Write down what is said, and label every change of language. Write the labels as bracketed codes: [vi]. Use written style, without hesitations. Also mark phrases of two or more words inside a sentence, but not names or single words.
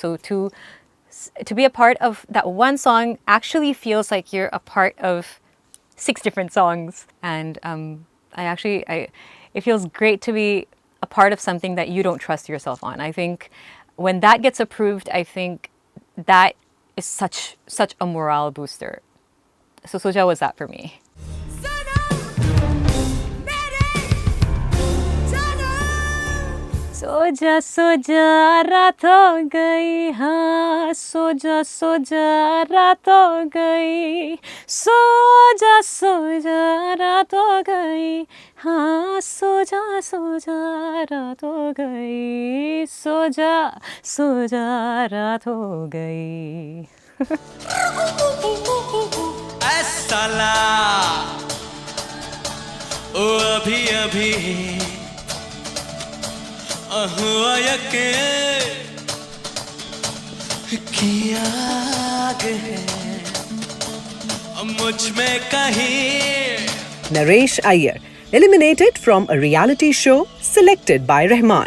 [en] So to be a part of that one song actually feels like you're a part of 6 different songs. And it feels great to be a part of something that you don't trust yourself on. I think when that gets approved, I think that is such a morale booster. So Soja was that for me. [hi] सोजा सोजा रात हो गई हाँ सोजा सोजा रात हो गई सोजा सोजा रात हो गई हाँ सोजा सोजा रात हो गई सोजा सोजा रात हो गई साला ओ अभी अभी [en] Naresh Iyer, eliminated from a reality show selected by Rahman.